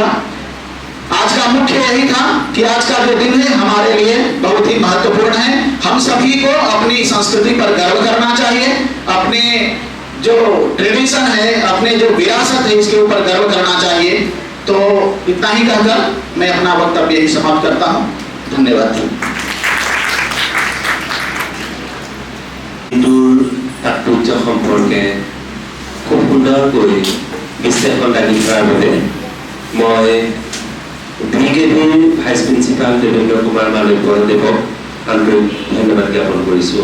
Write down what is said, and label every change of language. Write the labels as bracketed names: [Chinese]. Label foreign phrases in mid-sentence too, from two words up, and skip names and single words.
[Hindi] आज का मुख्य यही था कि आज का जो दिन है हमारे लिए बहुत ही महत्वपूर्ण है। हम सभी को अपनी संस्कृति पर गर्व करना चाहिए, अपने जो ट्रेडिशन है, अपने जो विरासत है, इसके ऊपर गर्व करना चाहिए। तो इतना ही कहकर मैं अपना वक्तव्य यही समाप्त करता हूँ। धन्यवाद। [Assamese] তাৎপর্য সম্পৰ্কে খুব সুন্দৰকৈ বিশ্লেষণ দাঙি ধৰাৰ বাবে মই BKBৰ ভাইচ প্ৰিন্সিপাল দেৱেন্দ্ৰ কুমাৰ মালৈ বৰদেৱক আন্তৰিক ধন্যবাদ জ্ঞাপন কৰিছোঁ।